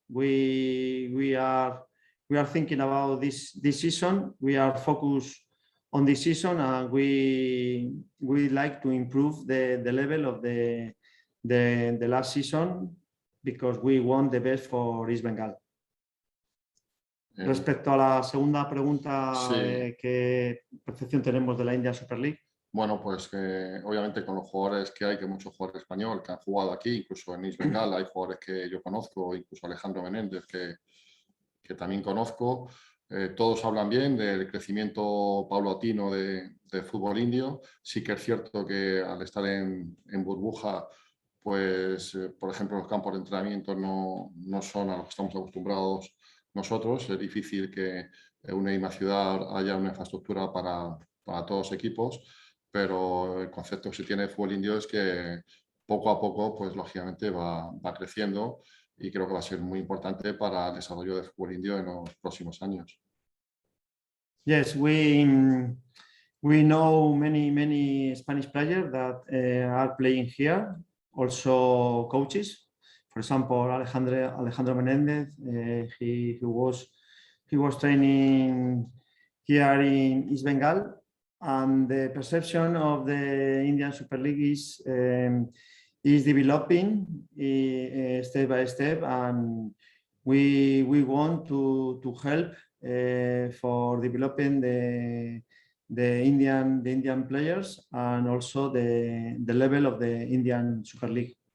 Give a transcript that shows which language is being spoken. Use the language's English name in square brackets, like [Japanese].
[English] We are thinking about this season. We are focused on this season, and we like to improve the level of the last season because we want the best for East Bengal. [Spanish] Respecto a la segunda pregunta, sí. ¿Qué percepción tenemos de la Indian Super League? Bueno, pues que obviamente con los jugadores que hay muchos jugadores españoles que han jugado aquí, incluso en East Bengal, hay jugadores que yo conozco, incluso Alejandro Menéndez, que también conozco. Todos hablan bien del crecimiento paulatino de fútbol indio. Sí que es cierto que al estar en burbuja, pues, por ejemplo, los campos de entrenamiento no son a los que estamos acostumbrados nosotros. Es difícil que en una misma ciudad haya una infraestructura para todos los equipos, pero el concepto que se tiene de fútbol indio es que poco a poco, pues lógicamente va creciendo, y creo que va a ser muy importante para el desarrollo del fútbol indio en los próximos años. [English] Yes, we know many Spanish players that are playing here, also coaches. For example, Alejandro Menendez, he was training here in East Bengal, and the perception of the Indian Super League is developing step by step, and we want to help for developing the Indian players and also the level of the Indian Super League.